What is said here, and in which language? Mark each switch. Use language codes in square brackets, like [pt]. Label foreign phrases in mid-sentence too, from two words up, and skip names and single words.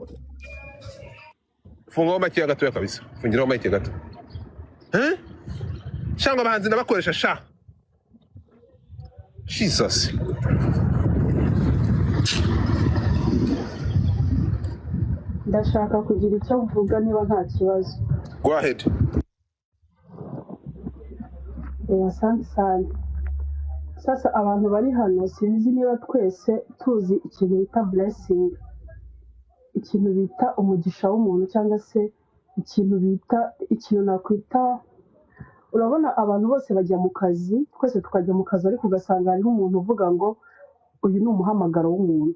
[rw] Fungaho make gato [sw] ya kabisa. [rw] Fungiraho make gato. Shanga abahanzi ndabakoresha sha. Jesus. ndashaka kugira icyo mvuga niba nta kibazo. [en] Go ahead. [sw] Asante sana. [rw] Sasa abantu bari hano sinzi niba twese tuzi ikintu bita blessing, ikintu bita umugisha w'umuntu cyangwa se ikintu nakwita, urabona abantu bose bajya mu kazi, twese tukajya mu kazi ariko ugasanga hariho umuntu uvuga ngo uyu ni umuhamagaro w'umuntu.